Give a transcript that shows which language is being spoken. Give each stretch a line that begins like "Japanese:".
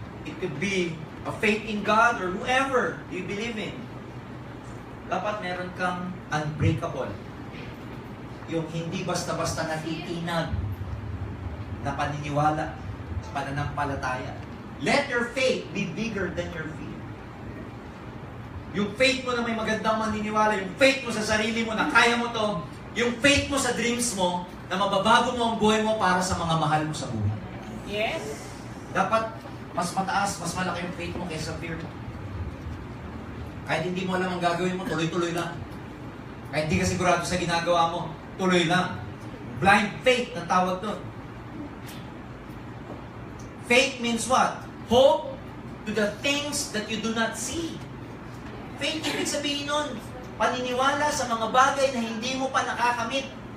English: It could be a faith in God or whoever you believe in.
Filipino: Dapat meron kang unbreakable. Yung hindi basta-basta natitinag na paniniwala, pananampalataya.
English: Let your faith be bigger than your fear.
Filipino: Yung faith mo na may magandang maniniwala, yung faith mo sa sarili mo na kaya mo to, yung faith mo sa dreams mo, na mababago mo ang buhay mo para sa mga mahal mo sa buhay.
English: Yes.
Filipino: Dapat mas mataas, mas malaki yung faith mo kaysa fear mo. Kahit hindi mo alam ang gagawin mo, tuloy-tuloy lang. Kahit hindi ka sigurado sa ginagawa mo, tuloy lang. Blind faith na tawag doon.
English: Faith means what? Hope to the things that you do not see.
Filipino: Faith, ibig sabihin nun, paniniwala sa mga bagay na hindi mo pa nakakamit.